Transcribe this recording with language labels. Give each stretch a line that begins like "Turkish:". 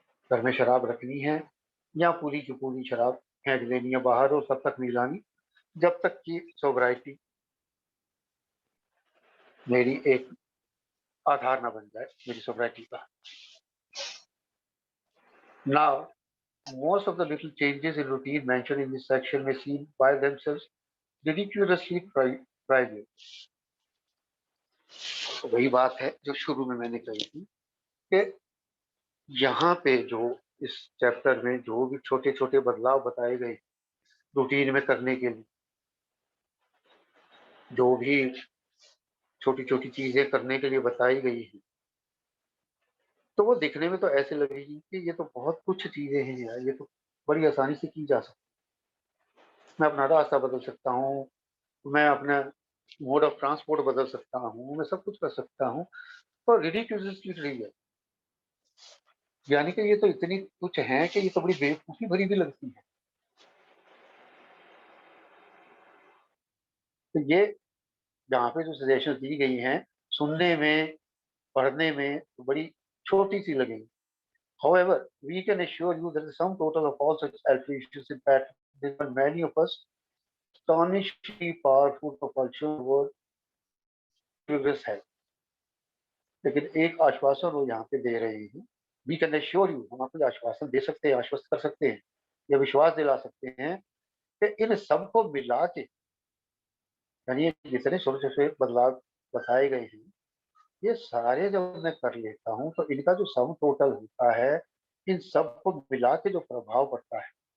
Hindi: घर में शराब रखनी है या पूरी की पूरी शराब फेंक देनी है बाहर और तब तक नहीं लानी जब तक कि सोब्राइटी मेरी एक आधार ना बन जाए मेरी सोब्राइटी का।
English: Now, most of the little changes in routine mentioned in this section may seem by themselves ridiculously trivial।
Hindi: तो वही बात है जो शुरू में मैंने कही थी कि यहाँ पे जो इस चैप्टर में जो भी छोटे छोटे बदलाव बताए गए रूटीन में करने के लिए, जो भी छोटी छोटी चीजें करने के लिए बताई गई हैं, तो वो दिखने में तो ऐसे लगेगी कि ये तो बहुत कुछ चीज़ें हैं यार, ये तो बड़ी आसानी से की जा सकती है। मैं अपना रास्ता बदल सकता हूँ, मैं अपना मोड ऑफ ट्रांसपोर्ट बदल सकता हूँ, मैं सब कुछ कर सकता हूँ और
English: ridiculously free
Hindi: है। यानी कि ये तो इतनी कुछ है कि ये तो बड़ी बेवकूफ़ी भरी भी लगती है। तो ये यहाँ पे जो सजेशंस दी गई हैं, सुनने में, पढ़ने में तो बड़ी छोटी-सी लगेंगी।
English: However, we can assure you that the sum total of all such alterations impact given many of us astonishingly powerful propulsion toward progress
Hindi: है। लेकिन एक आश्वासन वो यहाँ पे दे रहे हैं,
English: we can assure you,
Hindi: हम आपको आश्वासन दे सकते हैं, आश्वस्त कर सकते हैं या विश्वास दिला सकते हैं कि इन सबको मिला के, यानी ये जितने छोटे-छोटे बदलाव बताए गए हैं, ये सारे जब मैं कर लेता हूँ तो इनका जो सम टोटल होता है, इन सबको मिला के जो प्रभाव पड़ता है,